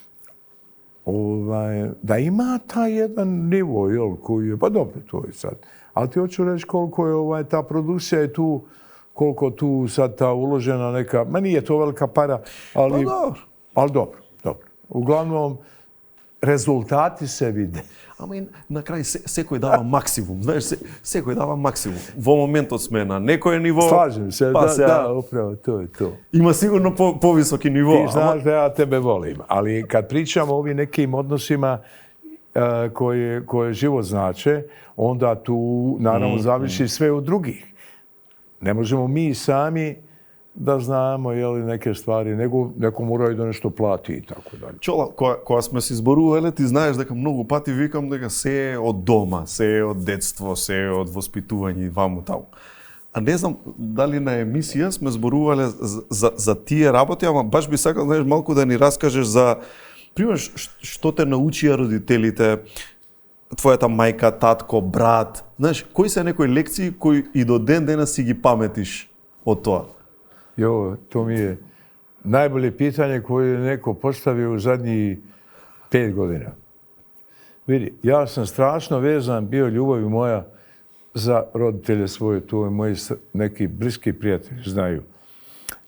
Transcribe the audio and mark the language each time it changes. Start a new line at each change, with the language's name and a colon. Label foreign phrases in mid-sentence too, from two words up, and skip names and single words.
Bosnian: Da ima taj jedan nivo, koji je, pa dobro, to je sad. Ali ti hoću reći koliko je ta produkcija je tu, koliko tu sad ta uložena neka, ma nije to velika para, ali dobro. Uglavnom, rezultati se vide.
Macedonian: Ама и на крај секој дава максимум, знаеш, секој дава максимум. Во моментот сме на некое ниво.
Bosnian: Slažem se, upravo, to je to.
Macedonian: Има сигурно повисоки ниво.
Bosnian: Ti znaš da ja tebe volim, ali kad pričamo o ovim nekim odnosima koje život znače, onda tu naravno zavisi sve od drugih. Ne možemo mi sami da znamo neke stvari, nego neko mora i da nešto plati i tako dalje.
Macedonian: Чола, кога сме се зборувале, ти знаеш дека многу пати викам дека се е од дома, се е од детство, се е од воспитување и ваму таму. А не знам дали на емисија сме зборувале за тие работи, ама баш би сакал, знаеш, малку да ни раскажеш за, пример, што те научија родителите, твојата мајка, татко, брат. Знаеш, кои се некои лекции кои и до ден денес си ги паметиш од тоа?
Bosnian: To mi je najbolje pitanje koje je neko postavio u zadnjih 5 godina. Vidi, ja sam strašno vezan bio, ljubavi moja, za roditelje svoje, to je moji neki bliski prijatelji znaju.